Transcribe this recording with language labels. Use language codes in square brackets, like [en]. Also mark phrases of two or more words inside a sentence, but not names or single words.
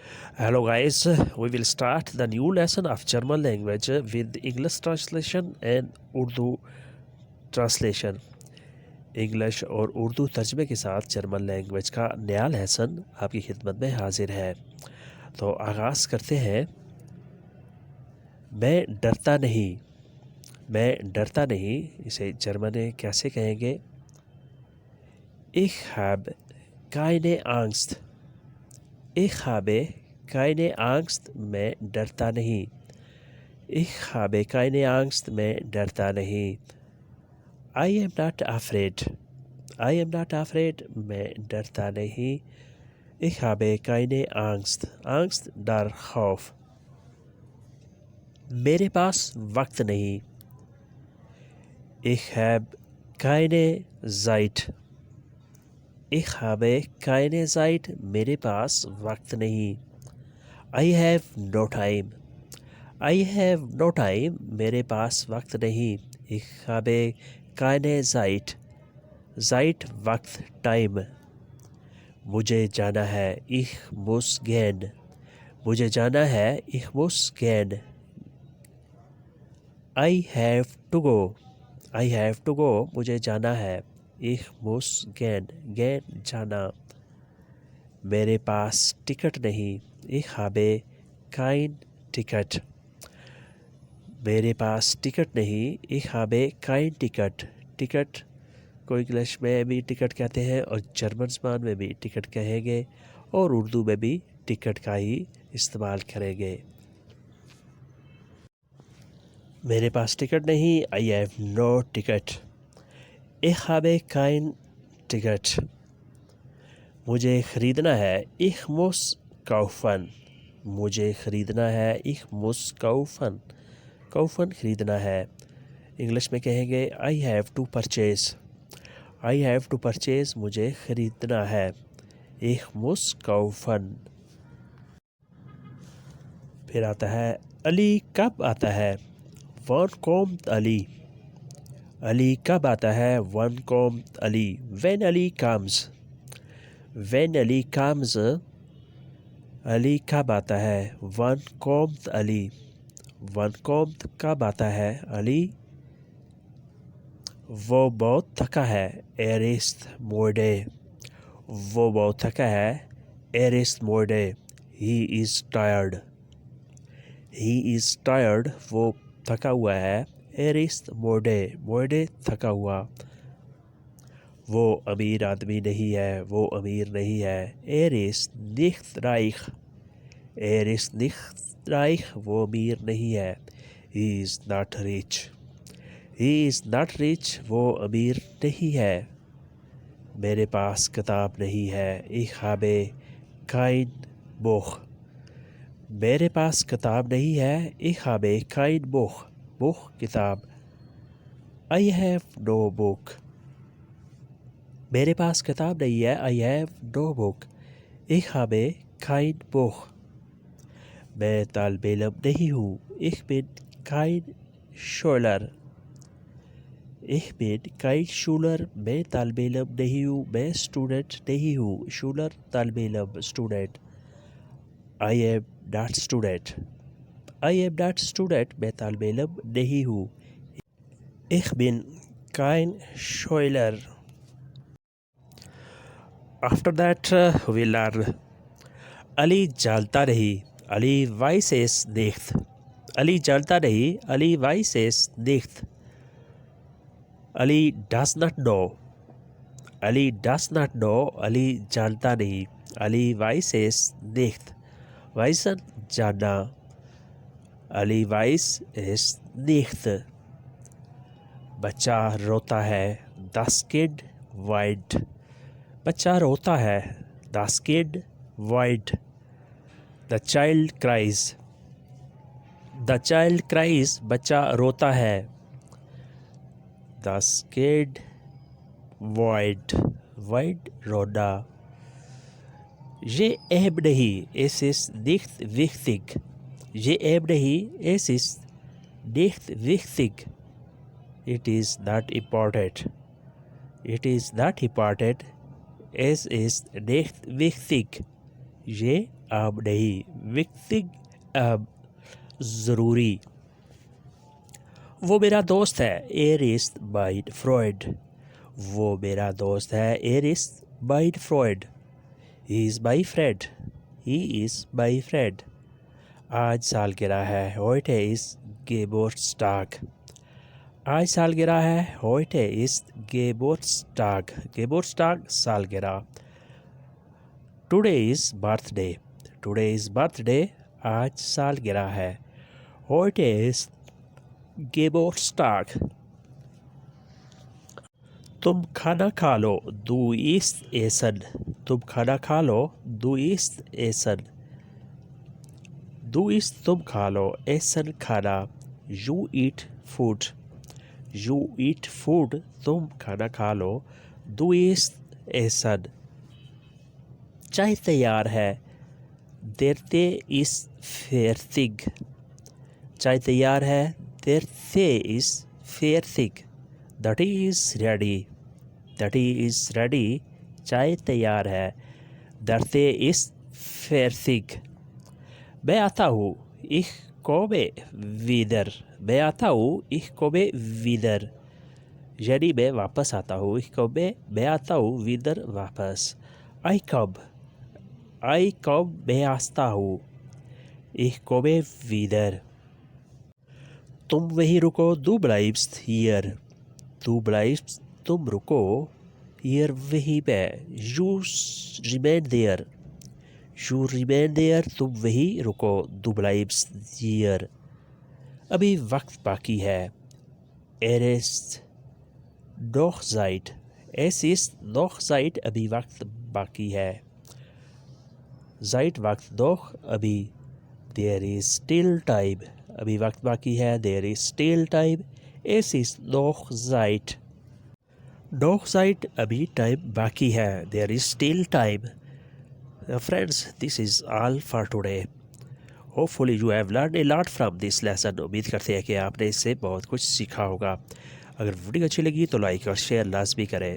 [en] Hello guys, we will start the new lesson of German language with English translation and Urdu translation. [ur] انگلش اور اردو ترجمے کے ساتھ [en] German language [ur] کا نیا لیسن آپ کی خدمت میں حاضر ہے. تو آغاز کرتے ہیں. میں ڈرتا نہیں، اسے جرمن میں کیسے کہیں گے? [de] Ich habe keine Angst. Ich habe keine Angst, [ur] میں ڈرتا نہیں. [de] Ich habe keine Angst, [ur] میں ڈرتا نہیں. [en] I am not afraid. I am not afraid, [ur] میں ڈرتا نہیں. [de] Ich habe keine Angst. Angst, [ur] ڈر، خوف. میرے پاس وقت نہیں. [de] Ich habe keine Zeit. Ich habe keine Zeit, [ur] میرے پاس وقت نہیں. [en] I have no time. I have no time, [ur] میرے پاس وقت نہیں. [de] Ich habe keine Zeit. Zeit, [ur] وقت، ٹائم. مجھے جانا ہے. [de] Ich muss gehen. [ur] مجھے جانا ہے. [de] Ich muss gehen. [en] I have to go. I have to go, [ur] مجھے جانا ہے. [de] Ich muss gehen. [ur] Gehen, جانا۔ میرے پاس ٹکٹ نہیں. [de] Ich habe kein Ticket. [ur] میرے پاس ٹکٹ نہیں. [de] Ich habe kein Ticket. [ur] ٹکٹ کو انگلش میں بھی ٹکٹ کہتے ہیں اور جرمن زبان میں بھی ٹکٹ کہیں گے اور اردو میں بھی ٹکٹ کا ہی استعمال کریں گے. میرے پاس ٹکٹ نہیں. [en] I have no ticket. [de] Ich habe kein Ticket. [ur] مجھے خریدنا ہے. [de] Ich muss kaufen. [ur] مجھے خریدنا ہے. [de] Ich muss kaufen. [ur] kaufen, خریدنا ہے۔ انگلش میں کہیں گے [en] I have to purchase. I have to purchase, [ur] مجھے خریدنا ہے. [de] Ich muss kaufen. [ur] پھر آتا ہے علی کب آتا ہے? [de] Wann kommt Ali? [ur] علی کب آتا ہے? [de] Wann kommt Ali? [en] When Ali comes. When Ali comes, [ur] علی کب آتا ہے? [de] Wann kommt Ali? Wann kommt, [ur] کب آتا ہے? علی وہ بہت تھکا ہے. [de] Er ist müde. [ur] وہ بہت تھکا ہے. [de] Er ist müde. [en] He is tired. He is tired. [ur] وہ تھکا ہوا ہے. [de] Er ist müde. Müde, [ur] تھکا ہوا۔ وہ امیر آدمی نہیں ہے. وہ امیر نہیں ہے. [de] Er ist nicht reich. Er ist nicht reich. [ur] وہ امیر نہیں ہے. [en] He is not rich. He is not rich. [ur] وہ امیر نہیں ہے۔ میرے پاس کتاب نہیں ہے. [de] Ich habe kein Buch. [ur] میرے پاس کتاب نہیں ہے. [de] Ich habe kein Buch. Buch, [en] किताब। I have no book. [ur] میرے پاس کتاب نہیں ہے. [en] I have no book. [de] Ich habe kein Buch. [ur] میں طالبِ علم نہیں ہوں. [de] Ich bin kein Schüler. Ich bin kein Schüler. [ur] میں طالبِ علم نہیں ہوں. میں سٹوڈنٹ نہیں ہوں۔ Schüler، طالبِ علم، سٹوڈنٹ. [en] I am not student. I am not student. [ur] میں طالبِ علم نہیں ہوں. [de] Ich bin kein Schüler. [en] After that we learn [ur] علی جانتا نہیں. [de] अली weiß es nicht. [ur] علی جانتا نہیں. [de] अली weiß es nicht. [en] अली does not know. अली does not know. [ur] علی جانتا نہیں. [de] अली weiß es nicht. Weisen, [ur] जानना। [de] अली weiß es nicht. [ur] بچہ روتا ہے. [de] Das Kind weint. [ur] بچہ روتا ہے. [de] Das Kind weint. [en] The child cries. The child cries. [ur] بچہ روتا ہے. [de] Das Kind weint. [ur] Weint, رونا۔ یہ اہم نہیں. [de] Es ist nicht wichtig. [ur] یہ اہم نہیں. [de] Es ist nicht wichtig. [en] It is not important. It is not important. [de] Es ist nicht wichtig. [ur] یہ اب نہیں، وکتگ اب ضروری. وہ میرا دوست ہے, [de] er ist mein Freund। [ur] وہ میرا دوست ہے, [de] er ist mein Freund। [en] He is my friend। He is my friend। [ur] آج سالگرہ ہے, [de] heute ist Geburtstag। [ur] آج سالگرہ ہے, [de] heute ist Geburtstag। [en] Geburtstag सालगिरह। Today is birthday। Today is birthday। [ur] آج سالگرہ ہے, [de] heute ist Geburtstag। [ur] تم کھانا کھا لو, [de] du isst essen। [ur] تم کھانا کھا لو, [de] du isst essen। Du isst [ur] تم کھا لو، essen کھانا, [en] you eat food। You eat food [ur] تم کھانا کھا لو, [de] du isst essen। [ur] چائے تیار ہے, [de] der Tee ist fertig। [ur] چائے تیار ہے, [de] der Tee ist fertig। [en] The tea is ready। The tea is ready। [ur] چائے تیار ہے, [de] der Tee ist fertig। [ur] میں آتا ہوں, [de] ich komme wieder। [ur] میں آتا ہوں, [de] ich komme wieder। [ur] یعنی میں واپس آتا ہوں, [de] ich komme [ur] میں آتا ہوں، wieder واپس. [en] I come [ur] میں آتا ہوں, [de] ich komme wieder। [ur] تم وہیں رکو, [de] du bleibst hier। Du bleibst [ur] تم رکو، hier وہیں پہ, [en] you remain there। You remain there [ur] تم وہیں رکو, [de] du bleibst hier। [ur] ابھی وقت باقی ہے, [de] ist noch Zeit। es ist noch Zeit [ur] ابھی وقت باقی ہے, [de] Zeit वक्त noch अभी, [en] there is still time [ur] ابھی وقت باقی ہے, [en] there is still time। [de] es ist noch Zeit। noch Zeit [ur] ابھی ٹائم باقی ہے, [en] there is still time। Friends, this is all for today। Hopefully you have learned a lot from this lesson। [ur] امید کرتے ہیں کہ آپ نے اس سے بہت کچھ سیکھا ہوگا۔ اگر ویڈیو اچھی لگی تو لائک اور شیئر لازمی کریں.